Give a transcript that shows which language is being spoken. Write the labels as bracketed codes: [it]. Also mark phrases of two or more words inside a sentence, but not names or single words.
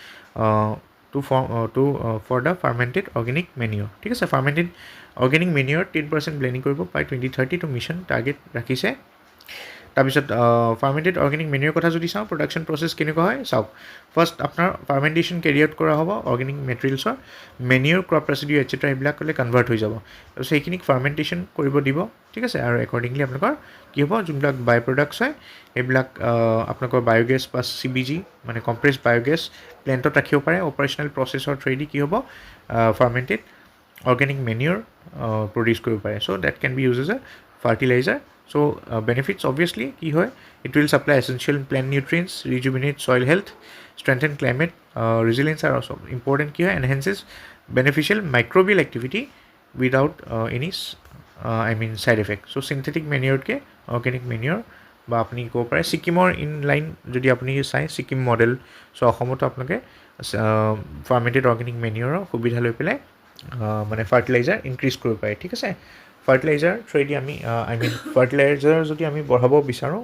[en] for the fermented organic manure [as] ঠিক আছে [en] fermented organic manure 10% blending [as] কৰিব বাই 2030 টো [en] mission target [as] ৰাখিছে তাৰপিছত [en] fermented organic manure [as] কথা যদি চাওঁ [en] production process [as] কেনেকুৱা হয় চাওক ফাৰ্ষ্ট আপোনাৰ [en] fermentation carry out [as] কৰা হ'ব [en] organic materialsৰ manure crop residue etcetera [as] এইবিলাক ক'লে কনভাৰ্ট হৈ যাব তাৰপিছত সেইখিনিক ফাৰ্মেণ্টেশ্যন কৰিব দিব ঠিক আছে আৰু একৰ্ডিংলি আপোনালোকৰ কি হ'ব যোনবিলাক [en] by products [as] হয় সেইবিলাক আপোনালোকৰ বায়'গেছ বা CBG মানে কম্প্ৰেছ [en] biogas plantত [as] ৰাখিব পাৰে [en] operational processৰ throughৱেদি [as] কি হ'ব [en] fermented organic manure produce [as] কৰিব পাৰে [en] so that can be use as a fertilizer so' benefits obviously [as] কি হয় [en] it will supply essential plant nutrients rejuvenate soil health strengthen climate resilience are also important [as] কি হয় [en] enhances beneficial microbial activity without any side effect so synthetic manure [as] কে [en] organic manure [as] বা আপুনি ক'ব পাৰে ছিকিমৰ ইনলাইন যদি আপুনি চাই ছিকিম মডেল চ' অসমতো আপোনালোকে [en] fermented organic manureৰ [as] সুবিধা লৈ পেলাই মানে [en] fertilizer increase [as] কৰিব পাৰে ঠিক আছে ফাৰ্টিলাইজাৰ থ্ৰুৱেদি আমি ফাৰ্টিলাইজাৰ যদি আমি বঢ়াব বিচাৰোঁ